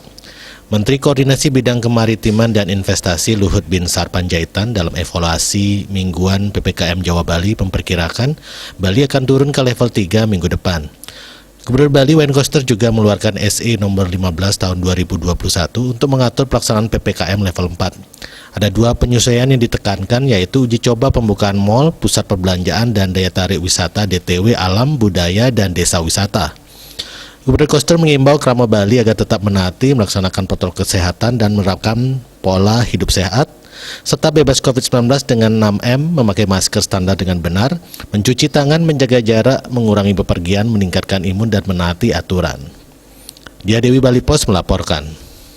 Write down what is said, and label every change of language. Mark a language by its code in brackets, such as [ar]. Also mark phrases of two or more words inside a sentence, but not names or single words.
[id] Menteri Koordinasi Bidang Kemaritiman dan Investasi Luhut Binsar Panjaitan dalam evaluasi mingguan PPKM Jawa Bali memperkirakan Bali akan turun ke level 3 minggu depan. Gubernur Bali Wayne Koster juga mengeluarkan SE nomor 15 tahun 2021 untuk mengatur pelaksanaan PPKM level 4. Ada 2 penyesuaian yang ditekankan, yaitu uji coba pembukaan mal, pusat perbelanjaan, dan daya tarik wisata DTW alam, budaya, dan desa wisata. Gubernur Koster mengimbau Krama Bali agar tetap menaati melaksanakan protokol kesehatan dan menerapkan pola hidup sehat, serta bebas COVID-19 dengan 6M, memakai masker standar dengan benar, mencuci tangan, menjaga jarak, mengurangi bepergian, meningkatkan imun, dan menaati aturan. Dia Dewi Bali Pos melaporkan.